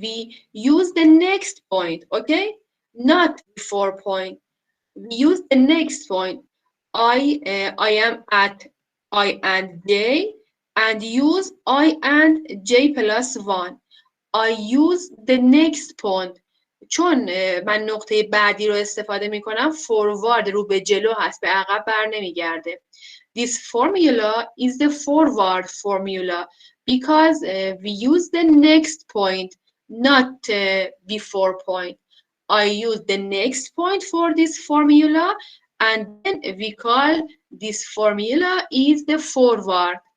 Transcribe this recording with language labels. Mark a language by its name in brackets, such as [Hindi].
[English] We use the next point, okay? Not before point. We use the next point. I am at I and j and use I and j plus 1. I use the next point. [Persian] چون من نقطه بعدی رو استفاده می کنم forward رو به جلو هست، به عقب بر نمیگرده. [English] This formula is the forward formula because we use the next point, not before point. I use the next point for this formula and then we call this formula is the forward.